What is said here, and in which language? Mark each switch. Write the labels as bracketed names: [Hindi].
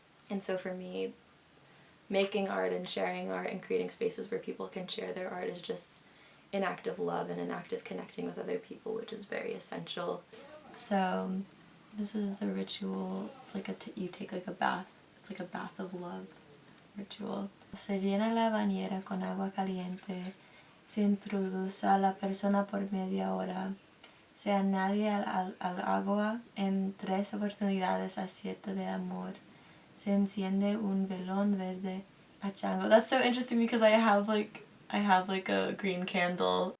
[English] And so for me, making art and sharing art and creating spaces where people can share their art is just an act of love and an act of connecting with other people, which is very essential. So this is the ritual. It's like you take like a bath. It's like a bath of love ritual. [Spanish] Se llena la bañera con agua caliente. Se introduce a la persona por media hora. Se añade al agua en 3 oportunidades a 7 de amor. Se enciende un velón verde a chango. [English] That's so interesting because I have like a green candle.